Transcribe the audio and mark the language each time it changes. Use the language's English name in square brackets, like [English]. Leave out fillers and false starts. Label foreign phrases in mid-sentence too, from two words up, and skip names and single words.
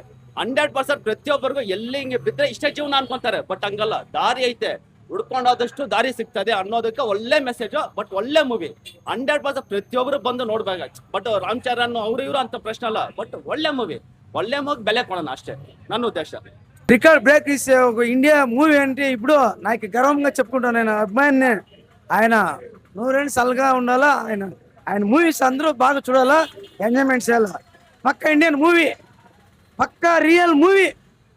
[Kannada] 100% ಪ್ರತಿಯೊಬ್ಬರಿಗೂ ಎಲ್ಲಿ ಹಿಂಗೆ ಬಿದ್ದರೆ ಇಷ್ಟೇ ಜೀವನ ಅನ್ಕೊಂತಾರೆ. ಬಟ್ ಹಂಗಲ್ಲ, ದಾರಿ ಐತೆ, ಹುಡ್ಕೊಂಡು ಹೋದಷ್ಟು ದಾರಿ ಸಿಗ್ತದೆ ಅನ್ನೋದಕ್ಕೆ ಒಳ್ಳೆ ಮೆಸೇಜ್. ಬಟ್ ಒಳ್ಳೆ ಮೂವಿ. 100% ಪ್ರತಿಯೊಬ್ಬರು ಬಂದು ನೋಡ್ಬೇಕು. ಬಟ್ ರಾಮ್ ಚರಣ್ ಅವ್ರು ಇವರು ಅಂತ ಪ್ರಶ್ನೆ ಅಲ್ಲ. ಬಟ್ ಒಳ್ಳೆ ಮೂವಿ ಬೆಲೆ ಕೊಡೋಣ ಅಷ್ಟೇ ನನ್ನ ఉద్దేశ. [English] record break [Telugu] ఇస్తే ఒక [English] India movie [Telugu] అంటే ఇప్పుడు నాకు గర్వంగా చెప్పుకుంటాను. నేను అభిమానిని. ఆయన 100 సల్గా ఉండాలా. ఆయన మూవీస్ అందరూ బాగా చూడాలా, ఎంజాయ్మెంట్ చేయాలా. పక్కా [English] Indian movie, [Telugu] పక్కా [English] real movie.